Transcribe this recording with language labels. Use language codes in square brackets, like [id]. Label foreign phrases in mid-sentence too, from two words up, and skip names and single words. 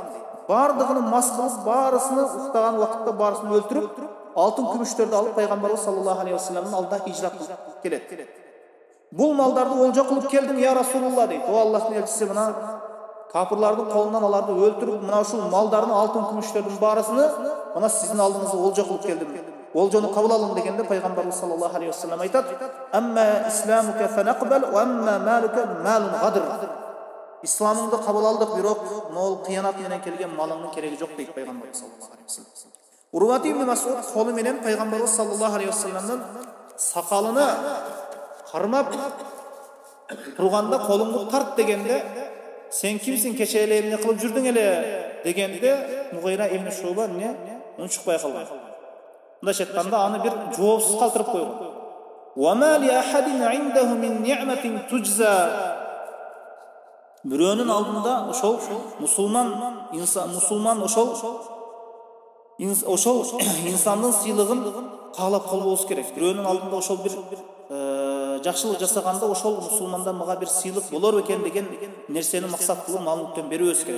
[ky] Бардыгын мас кылып, баарысыны уктаган убакытта баарысын өлтүрүп, алтын күмүштөрдү алып пайгамбарыбыз [ar] صلى الله عليه وسلم [ky] алдына хижрат кылып келет. Бул малдарды олжо кылып келдим [ar] يا رسول الله [ky] дейт. О Аллахтын элчиси, мына капырлардын колунан аларды өлтүрүп, мына ушул малдардын алтын күмүштөрдүн баарысыны мына сиздин алдыңызга олжо кылып келдим. Олжону кабыл алың дегенде пайгамбарыбыз [ar] صلى الله عليه وسلم [ky] айтат: [ar] "أما إسلامك فنقبل وأما مالك فمال غدر." [ky] Исламыңды кабыл алдык, бирок мол кыянат менен келген малыңдын кереги жок дейт пайгамбарыбыз [ar] صلى الله عليه وسلم. [ky] Урват ибн Мас'уд колу менен пайгамбарыбыз [ar] صلى الله عليه وسلم [ky] сакалына кармап турганда, колуңду тарт дегенде, сен кимсиң, кече эле эмне кылып жүрдүң эле дегенде, Мугира ибн Шуба эмне унчукпай калган. Мындайча айтканда аны бир жоопсуз калтырып койгон. [ar] وما لأحد عنده من نعمة تجزى. [ky] Бирөөнүн алдында ошол мусулман ошол инсандын сыйлыгын каалап калбообуз керек. Бирөөнүн алдында ошол бир жакшылык жасаганда ошол мусулмандан мага бир сыйлык болор экен деген нерсени максат кылып мал-мүлктөн берүүбүз керек.